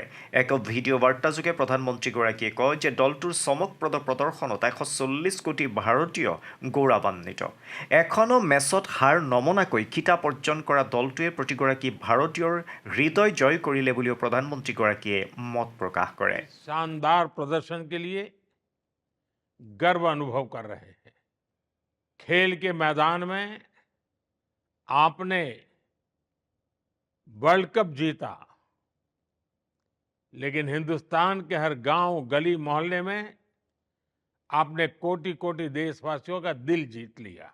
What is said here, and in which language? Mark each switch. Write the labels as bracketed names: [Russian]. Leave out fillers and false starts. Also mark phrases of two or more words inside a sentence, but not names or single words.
[Assamese] এক ভিডিঅ' বাৰ্তাযোগে প্ৰধানমন্ত্ৰীগৰাকীয়ে কয় যে দলটোৰ চমকপ্ৰদ প্ৰদৰ্শনত 140 কোটি ভাৰতীয় গৌৰৱান্বিত। এখনো মেচত হাৰ নমনাকৈ খিতাপ অৰ্জন কৰা দলটোৱে প্ৰতিগৰাকী ভাৰতীয়ৰ হৃদয় জয় কৰিলে বুলিও প্ৰধানমন্ত্ৰীগৰাকীয়ে মত প্ৰকাশ কৰে। [Hindi] शानदार प्रदर्शन के लिए गर्व अनुभव कर रहे हैं। खेल के मैदान में आपने वर्ल्ड कप जीता, लेकिन हिंदुस्तान के हर गांव, गली, मोहल्ले में आपने कोटि कोटि देशवासियों का दिल जीत लिया।